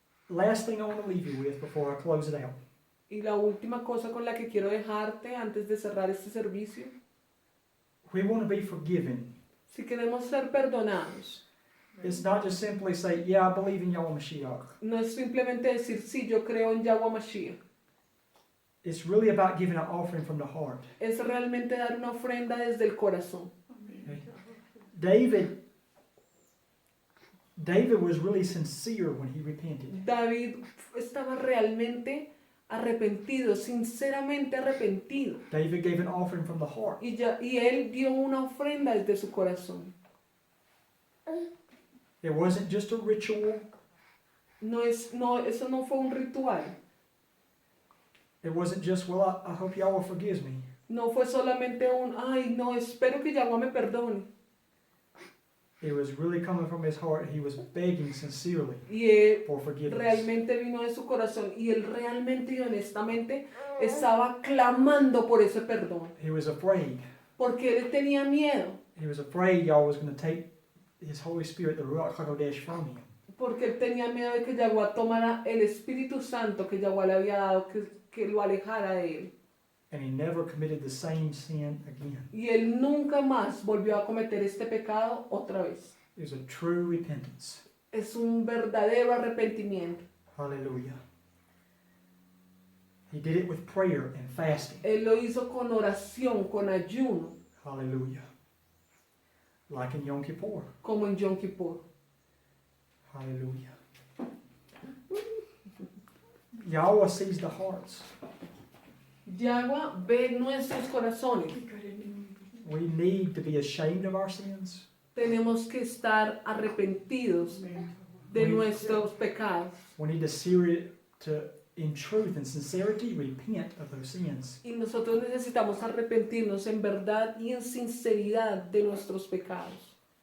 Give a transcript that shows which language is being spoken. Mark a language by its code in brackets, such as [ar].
[en] Last thing I want to leave you with before I close it out. [es] Y la última cosa con la que quiero dejarte antes de cerrar este servicio, [en] We want to be forgiven. [es] si queremos ser perdonados, [en] It's not just simply say, yeah, I believe in Yahweh Mashiach. [es] no es simplemente decir, sí, yo creo en Yahweh Mashiach. [en] It's really about giving an offering from the heart. [es] Es realmente dar una ofrenda desde el corazón. [en] David was really sincere when he repented. [es] David estaba realmente arrepentido, sinceramente arrepentido. [en] David gave an offering from the heart. [es] Y él dio una ofrenda desde su corazón. [en] It wasn't just a ritual. [es] Eso no fue un ritual. [en] It wasn't just, well, I hope Yahweh forgives me. [es] No fue solamente ay, no, espero que Yahweh me perdone. [en] It was really coming from his heart. He was begging sincerely [es] Y él [en] for forgiveness. [es] realmente vino de su corazón. Y él realmente y honestamente estaba clamando por ese perdón. [en] He was afraid. [es] Porque él tenía miedo. [en] He was afraid Yahweh was going to take his Holy Spirit, the Ruach HaKodesh, from him. [es] Porque él tenía miedo de que Yaguá tomara el Espíritu Santo que Yaguá le había dado, que lo alejara de él. [en] And he never committed the same sin again. [es] Y él nunca más volvió a cometer este pecado otra vez. [en] It was a true repentance. [es] Es un verdadero arrepentimiento. [en] Hallelujah. He did it with prayer and fasting. [es] Él lo hizo con oración, con ayuno, [en] Hallelujah. Like in Yom Kippur. [es] como en Yom Kippur. [en] Hallelujah. Yahweh sees the hearts. [es] Yaguá ve nuestros corazones. [en] We need to be ashamed of our sins. [es] Tenemos que estar arrepentidos de nuestros pecados. [en] We need in truth and sincerity, repent of those sins. [es] Y nosotros necesitamos arrepentirnos en verdad y en sinceridad de nuestros pecados.